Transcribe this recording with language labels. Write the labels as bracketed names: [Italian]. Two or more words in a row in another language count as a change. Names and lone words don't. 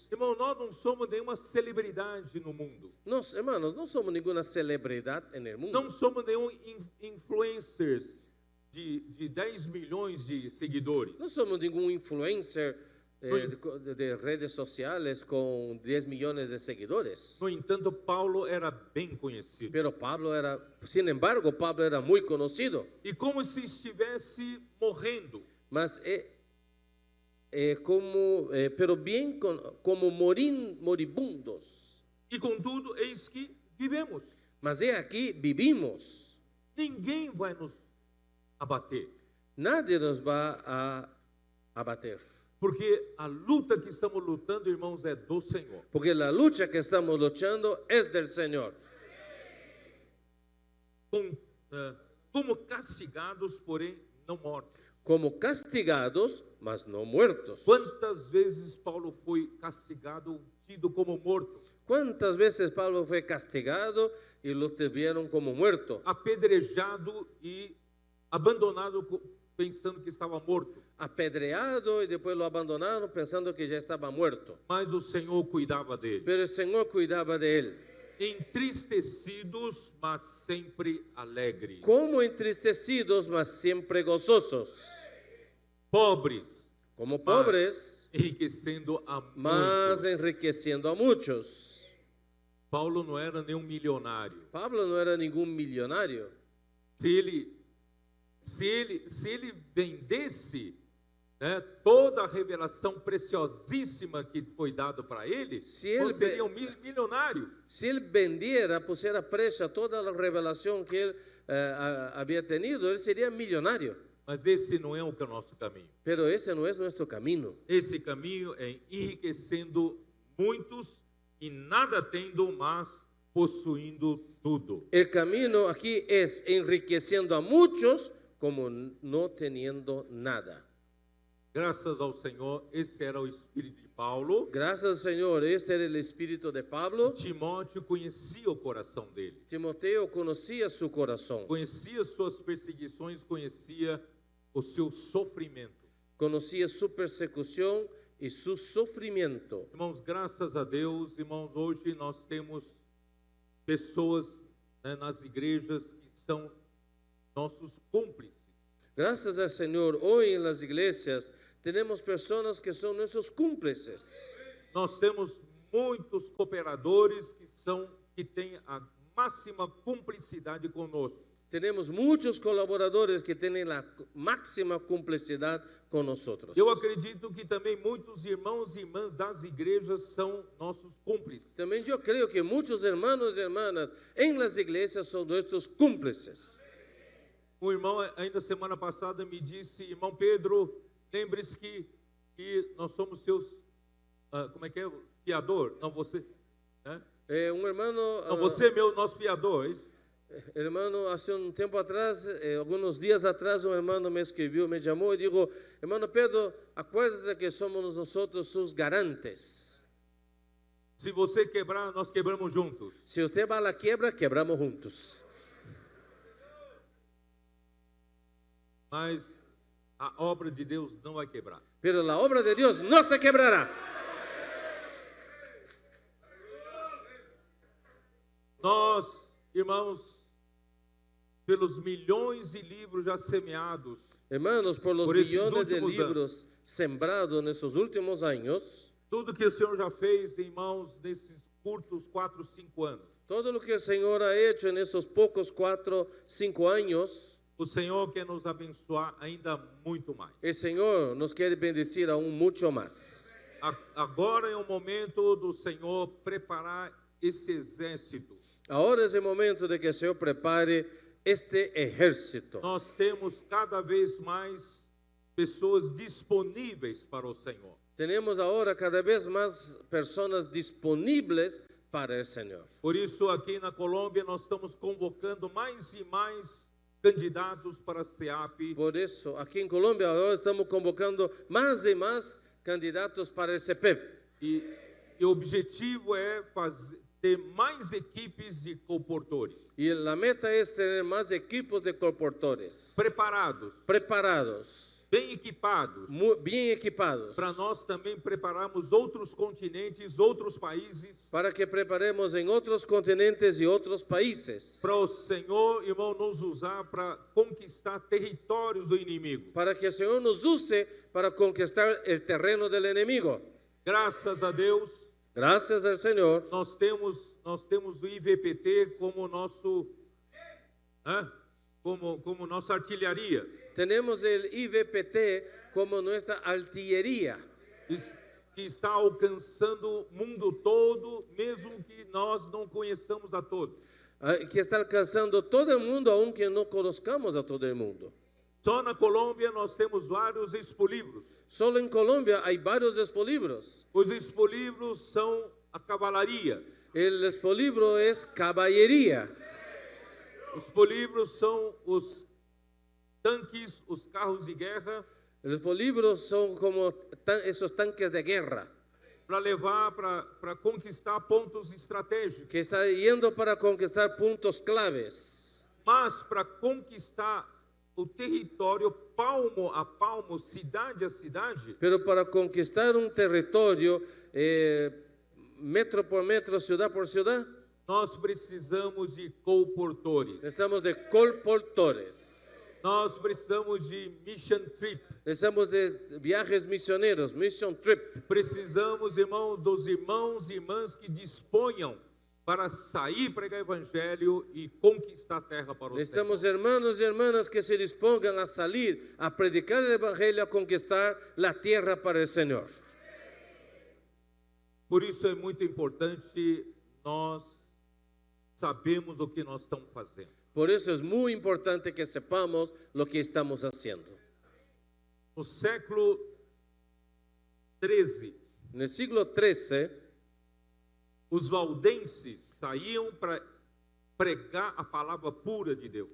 [Portuguese] Irmão, nós não somos nenhuma celebridade no mundo. [Spanish] Nos, hermanos, no somos ninguna celebridad en el mundo. [Portuguese] Não somos nenhum influencers de 10 milhões de seguidores. [Spanish] No somos ningún influencer de redes sociales con 10 millones de seguidores. [Portuguese] No entanto, Paulo era bem conhecido. [Spanish] Pero sin embargo, Pablo era muy conocido. [Portuguese] E como se estivesse morrendo. [Spanish] Mas pero bien como moribundos. [Portuguese] E contudo, eis que vivemos. [Spanish] Mas aquí vivimos. [Portuguese] Ninguém vai nos abater. [Spanish] Nadie nos va a abater. [Portuguese] Porque a luta que estamos lutando, irmãos, é do Senhor. [Spanish] Porque la lucha que estamos luchando es del Señor. [Portuguese] Como castigados, porém não mortos. [Spanish] como castigados, mas no muertos. [Portuguese] Quantas vezes Paulo foi castigado, tido como morto, [Spanish] ¿Cuántas veces Pablo fue castigado y lo tuvieron como muerto? [Portuguese] apedrejado e abandonado pensando que estava morto? [Spanish] Apedreado y después lo abandonaron pensando que ya estaba muerto. [Portuguese] Mas o Senhor cuidava dele. [Spanish] Pero el Señor cuidaba de él. [Portuguese] Entristecidos, mas sempre alegres. [Spanish] Como entristecidos, mas siempre gozosos. [Portuguese] Pobres, [Spanish] Como pobres, [Portuguese] enriquecendo a mas muitos. [Spanish] enriqueciendo a muchos. [Portuguese] Paulo não era nenhum milionário. [Spanish] Pablo no era ningún millonario. [Portuguese] Se ele vendesse, né, toda a revelação preciosíssima que foi dado para ele, Se ele seria um milionário. [Spanish] Si él vendiera, pusiera precio a toda la revelación que él había tenido, él sería millonario. [Portuguese] Mas esse não é o nosso caminho. [Spanish] Pero ese no es nuestro camino. [Portuguese] Esse caminho é enriquecendo muitos e nada tendo, mas possuindo tudo. [Spanish] El camino aquí es enriqueciendo a muchos como no teniendo nada. [Portuguese] Graças ao Senhor, esse era o espírito de Paulo. [Spanish] Gracias, Señor. Este era el espíritu de Pablo. [Portuguese] Timóteo conhecia o coração dele, [Spanish] Timoteo conocía su corazón, [Portuguese] conhecia suas perseguições, conhecia o seu sofrimento. [Spanish] conocía su persecución y su sufrimiento. [Portuguese] Irmãos, graças a Deus, irmãos, hoje nós temos pessoas, né, nas igrejas que são nossos cúmplices. [Spanish] Gracias al Señor, hoy en las iglesias tenemos personas que son nuestros cómplices. [Portuguese] Nós temos muitos cooperadores que têm a máxima cumplicidade conosco. [Spanish] Tenemos muchos colaboradores que tienen la máxima complicidad con nosotros. [Portuguese] Eu acredito que também muitos irmãos e irmãs das igrejas são nossos cúmplices. [Spanish] También yo creo que muchos hermanos y hermanas en las iglesias son nuestros cómplices. [Portuguese] Um irmão, ainda semana passada, me disse: irmão Pedro, lembre-se que nós somos seus, como é que é? Fiador? Não, você, né? [Spanish] Un hermano, [Portuguese] Não, você é nosso fiador, é isso? [Spanish] hermano, hace un tiempo atrás, algunos días atrás, un hermano me escribió, me llamó y dijo: hermano Pedro, acuérdate que somos nosotros sus garantes. [Portuguese] Se você quebrar, nós quebramos juntos. [Spanish] Si usted va a la quiebra, quebramos juntos. [Portuguese] Mas a obra de Deus não vai quebrar. [Spanish] Pero la obra de Dios no se quebrará. [Portuguese] Nós, irmãos, pelos milhões de livros já semeados, [Spanish] Hermanos, por los Por esos millones de últimos libros sembrados en estos últimos años, [Portuguese] tudo que o Senhor já fez, irmãos, nesses curtos 4, 5 anos, [Spanish] todo lo que el Señor ha hecho en esos pocos 4, 5 años, [Portuguese] o Senhor quer nos abençoar ainda muito mais. [Spanish] el Señor nos quiere bendecir aún mucho más. [Portuguese] Agora é o momento do Senhor preparar esse exército. [Spanish] Ahora es el momento de que el Señor prepare este ejército. [Portuguese] Nós temos cada vez mais pessoas disponíveis para o Senhor. [Spanish] Tenemos ahora cada vez más personas disponibles para el Señor. [Portuguese] Por isso, aqui na Colômbia, nós estamos convocando mais e mais candidatos para a SEAP. [Spanish] Por eso, aquí en Colombia ahora estamos convocando más y más candidatos para el CEPEP. [Portuguese] E o objetivo é ter mais equipes de comportores [Spanish] Y la meta es tener más equipos de colportores preparados, [Portuguese] bem equipados, [Spanish] bien equipados, [Portuguese] para nós também prepararmos outros continentes, outros países, [Spanish] para que preparemos en otros continentes y otros países, [Portuguese] para o Senhor, irmão, nos usar para conquistar territórios do inimigo. [Spanish] para que el Señor nos use para conquistar el terreno del enemigo. [Portuguese] Graças a Deus, [Spanish] Gracias al Señor, [Portuguese] nós temos o IVPT como nosso, como nossa artilharia. [Spanish] tenemos el IVPT como nuestra artillería, [Portuguese] Que está alcançando o mundo todo, mesmo que nós não conheçamos a todos. [Spanish] que está alcanzando todo el mundo, aunque no conozcamos a todo el mundo. [Portuguese] Só na Colômbia nós temos vários expolibros. [Spanish] Solo en Colombia hay varios expolibros. [Portuguese] Os expolibros são a cavalaria. [Spanish] El expolibro es caballería. [Portuguese] Os expolibros são tanques, os carros de guerra, [Spanish] Los polígonos son como esos tanques de guerra [Portuguese] para levar, para conquistar pontos estratégicos. [Spanish] que está yendo para conquistar puntos claves. [Portuguese] Mas para conquistar o território palmo a palmo, cidade a cidade, [Spanish] Pero para conquistar un territorio metro por metro, ciudad por ciudad, [Portuguese] nós precisamos de colportores. [Spanish] necesitamos de colportores, [Portuguese] Nós precisamos de [English] mission trip. [Spanish] necesitamos de viajes misioneros, [English] mission trip. [Portuguese] Precisamos, irmãos, dos irmãos e irmãs que disponham para sair pregar evangelho e conquistar a terra para os [Spanish] Necesitamos hermanos y hermanas que se dispongan a salir a predicar el evangelio, a conquistar la tierra para el Señor. [Portuguese] Por isso é muito importante nós sabemos o que nós estamos fazendo. [Spanish] Por eso es muy importante que sepamos lo que estamos haciendo. [Portuguese] No século 13, [Spanish] En el siglo XIII, [Portuguese] os valdenses saíam para pregar a palavra pura de Deus.